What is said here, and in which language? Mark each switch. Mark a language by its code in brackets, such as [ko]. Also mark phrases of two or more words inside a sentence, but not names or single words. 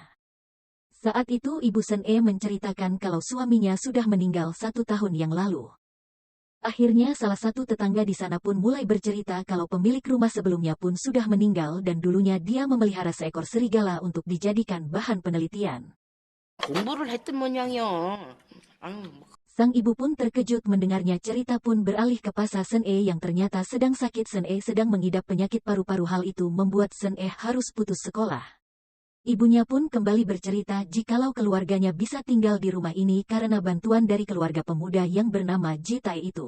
[id] Saat itu Ibu Sen-e menceritakan kalau suaminya sudah meninggal 1 tahun yang lalu. Akhirnya salah satu tetangga di sana pun mulai bercerita kalau pemilik rumah sebelumnya pun sudah meninggal dan dulunya dia memelihara seekor serigala untuk dijadikan bahan penelitian. [ko] 공부를 했던 모양이요. [id] Sang ibu pun terkejut mendengarnya. Cerita pun beralih ke Pasa Sen-e yang ternyata sedang sakit. Sen-e sedang mengidap penyakit paru-paru. Hal itu membuat Sen-e harus putus sekolah. Ibunya pun kembali bercerita jikalau keluarganya bisa tinggal di rumah ini karena bantuan dari keluarga pemuda yang bernama Jae-tae itu.